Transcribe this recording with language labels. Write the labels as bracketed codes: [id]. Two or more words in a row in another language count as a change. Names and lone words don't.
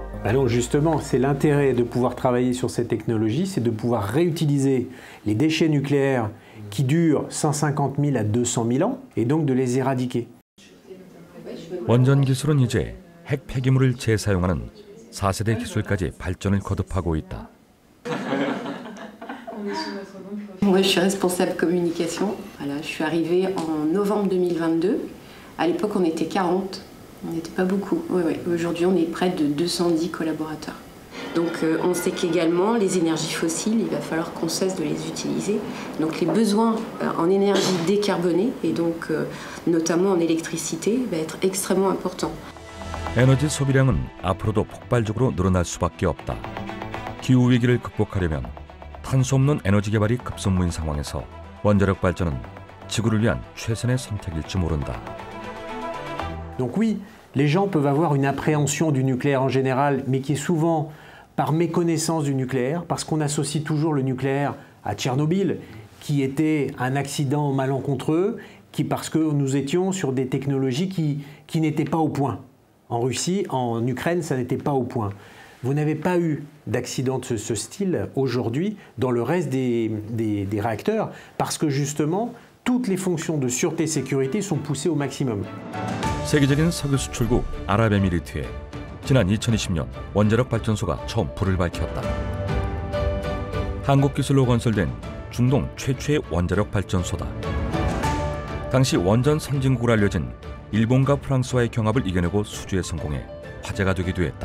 [fr] Alors justement, c'est l'intérêt de pouvoir travailler sur ces technologies, c'est de pouvoir réutiliser les déchets nucléaires qui durent 150 000 à 200 000 ans et donc de les éradiquer. [ko] 원전 기술은 이제 핵 폐기물을 재사용하는 4세대 기술까지 발전을 거듭하고 있다. [fr] Moi, je suis responsable communication. Voilà, je suis arrivée en novembre 2022. À l'époque, on était 40. On n'était pas beaucoup. Oui. Aujourd'hui, on est près de 210 collaborateurs. Donc, on sait qu'également, les énergies fossiles, il va falloir qu'on cesse de les utiliser. Donc, les besoins en énergie décarbonée, et donc notamment en électricité, va être extrêmement importants. [ko] 에너지 소비량은 앞으로도 폭발적으로 늘어날 수밖에 없다. 기후 위기를 극복하려면 탄소 없는 에너지 개발이 급선무인 상황에서 원자력 발전은 지구를 위한 최선의 선택일지 모른다. [fr] Donc oui, les gens peuvent avoir une appréhension du nucléaire en général, mais qui est souvent par méconnaissance du nucléaire, parce qu'on associe toujours le nucléaire à Tchernobyl, qui était un accident malencontreux, parce que nous étions sur des technologies qui n'étaient pas au point. En Russie, en Ukraine, ça n'était pas au point. Vous n'avez pas eu d'accident de ce style aujourd'hui dans le reste des réacteurs, parce que justement, toutes les fonctions de sûreté et sécurité sont poussées au maximum. [ko] 세계적인 석유 수출국 아랍에미리트에 지난 2020년 원자력 발전소가 처음 불을 밝혔다. 한국 기술로 건설된 중동 최초의 원자력 발전소다. 당시 원전 선진국으로 알려진 일본과 프랑스와의 경합을 이겨내고 수주에 성공해 화제가 되기도 했다.